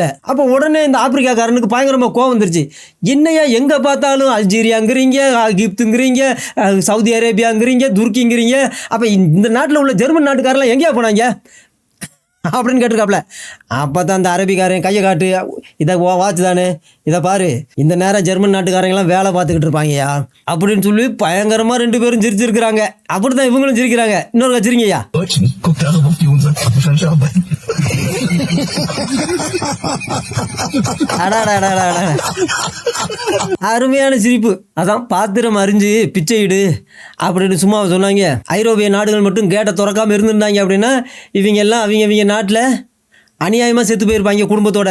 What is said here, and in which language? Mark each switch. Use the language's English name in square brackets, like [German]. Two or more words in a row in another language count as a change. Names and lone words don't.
[Tamil] அப்போ உடனே இந்த ஆப்பிரிக்காக்காரனுக்கு பயங்கரமாக கோவம் வந்துருச்சு. என்னையா எங்கே பார்த்தாலும் அல்ஜீரியாங்கிறீங்க, எகிப்துங்கிறீங்க, சவுதி அரேபியாங்கிறீங்க, துருக்கிங்கிறீங்க, அப்போ இந்த நாட்டில் உள்ள ஜெர்மன் நாட்டுக்காரெல்லாம் எங்கேயா போனாங்க அப்படின்னு கேட்டிருக்காப்புல. அப்போ தான் அந்த அரபிக்காரன் கையை காட்டு, இதை வாட்ச் தானே, இதை பாரு, இந்த நேரம் ஜெர்மன் நாட்டுக்காரங்கெல்லாம் வேலை பார்த்துக்கிட்டு இருப்பாங்கய்யா அப்படின்னு சொல்லி பயங்கரமாக 2 பேரும் சிரிச்சிருக்கிறாங்க. அப்படி தான் இவங்களும் சிரிக்கிறாங்க. இன்னொரு வச்சிருங்கய்யா. [German] Deutschen, guck darauf auf die Uhr, wahrscheinlich arbeiten. [Tamil] அருமையான சிரிப்பு. அதான் பாத்திரம் அறிஞ்சு பிச்சையிடு அப்படின்னு சும்மா சொன்னாங்க. ஐரோப்பிய நாடுகள் மட்டும் கேட்டை திறக்காமல் இருந்திருந்தாங்க அப்படின்னா இவங்க எல்லாம் அவங்க நாட்டில் அநியாயமாக செத்து போயிருப்பாங்க குடும்பத்தோட.